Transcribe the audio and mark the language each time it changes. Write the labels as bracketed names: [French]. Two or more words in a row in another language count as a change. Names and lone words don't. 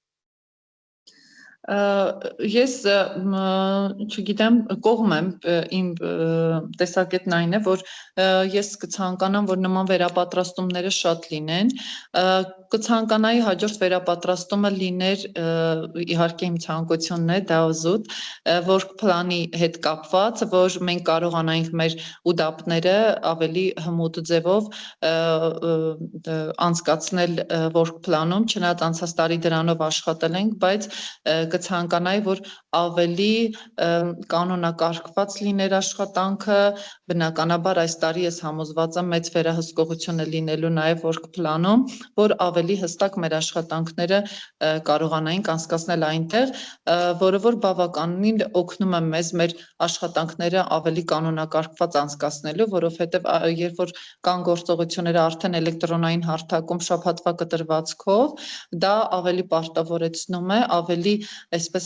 [Armenian] Ես չգիտեմ, կողմ եմ, իմ տեսակետն այն է, որ ես կցանկանամ, որ նման վերապատրաստումները շատ լինեն, կցանկանայի հաջորդ վերապատրաստումը լիներ, իհարկե իմ ցանկությունն է, դա զուտ, որ պլանի հետ կապված, որ մենք կարողանայինք մեր ուդապները ավելի հմուտ ձևով անցկացնել [English] work plan- [Armenian] ում, չնայած անցած տարի դրանով աշխատել ենք, բայց կցանկանայի, որ ավելի կանոնակարգված լիներ աշխատանքը, բնականաբար այս տարի ես համոզված եմ մեծ վերահսկողություն է լինելու նաև [English] work plan- [Armenian] ում, որ ավելի հստակ մեր աշխատանքները կարողանայինք անցկացնել այնտեղ, որը որ բավականին օգնում է մեզ մեր աշխատանքները ավելի կանոնակարգված անցկացնելու, որովհետև երբ որ կան գործողությունները արդեն էլեկտրոնային հարթակում շաբաթվա կտրվածքով, դա ավելի պարտավորեցնում է, ավելի այսպես